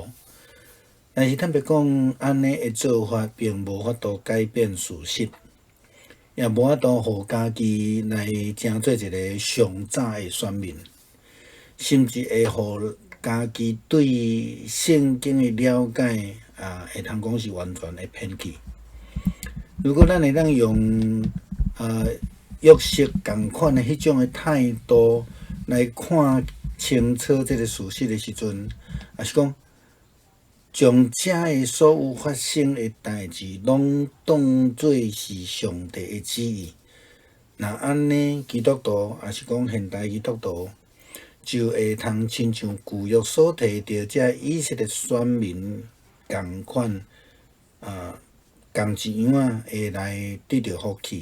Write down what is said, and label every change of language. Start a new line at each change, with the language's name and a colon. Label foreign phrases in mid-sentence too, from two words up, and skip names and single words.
Min Nan Chinese: 但是坦白讲，安尼的做法并无法度改变事实，也无法度互家己来成做一个上早的选民，甚至会互家己对圣经的了解会通讲是完全的偏激。如果咱会当用约瑟共款的迄种的态度来看清楚这个事实的时阵，也是讲将遮的所有发生的代志，拢当作是上帝的旨意。那安尼，基督徒也是讲现代基督徒，就会通亲像旧约所提到遮以色列选民共款共一样会来得到福气。